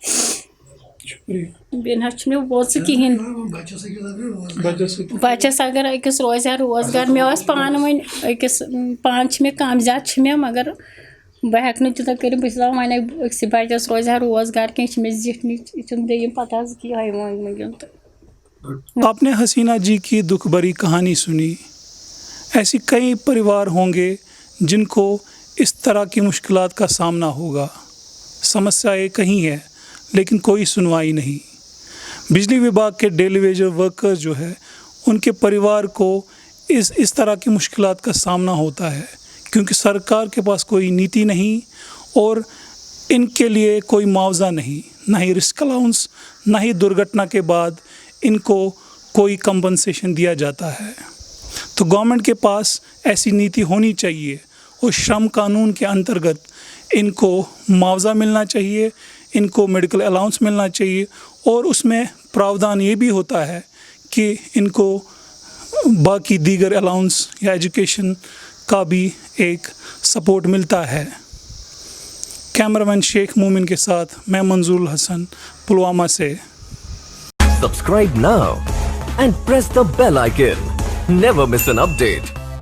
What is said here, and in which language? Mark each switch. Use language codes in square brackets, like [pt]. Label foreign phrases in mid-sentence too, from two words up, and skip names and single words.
[ks] بیٚیہِ نہ حظ چھُنہٕ مےٚ بوزٕ کِہیٖنۍ بَچَس اگر أکِس روزِ ہا روزگار مےٚ ٲس پانہٕ وۄنۍ أکِس پانہٕ چھِ مےٚ کَم زیادٕ چھِ مےٚ مگر بہٕ ہٮ۪کہٕ نہٕ تیوٗتاہ کٔرِتھ بہٕ چھَس دَپان وۄنۍ أکسٕے بَچَس روزِ ہا روزگار کینٛہہ چھِ مےٚ زِٹھنٕچ یہِ چھُنہٕ دٔیِم پَتہٕ حظ یِہوٚے مٔنٛگِم تہٕ [hi] आप ने हसीना जी की दुख भरी कहानी सुनी ऐसी कई परिवार होंगे जिन को इस तरह की मुश्किलात का सामना होगा समस्याएं कहीं हैं लेकिन कोई सुनवाई नहीं बिजली विभाग के [en] daily wager worker [hi] जो है उन के परिवार को इस तरह की मुश्किलात का सामना होता है क्योंकि सरकार के पास कोई नीति नहीं और इनके लिए कोई मुआवजा नहीं, ना ही [en] risk allowance, [hi] ना ही दुर्घटना के बाद इनको कोई कंपनसेशन दिया जाता है। तो गवर्नमेंट के पास ऐसी नीति होनी चाहिए और श्रम कानून के अंतर्गत इनको मुआवजा मिलना चाहिए, इनको [en] medical allowance [hi] मिलना चाहिए, और उसमें प्रावधान ये भी होता है कि इनको बाकी दीगर अलाउंस या एजुकेशन का भी एक सपोर्ट मिलता है। कैमरामैन शेख मोमिन के साथ मैं मंजूर हसन, पुलवामा से। [en] Subscribe now and press the bell icon. Never miss an update.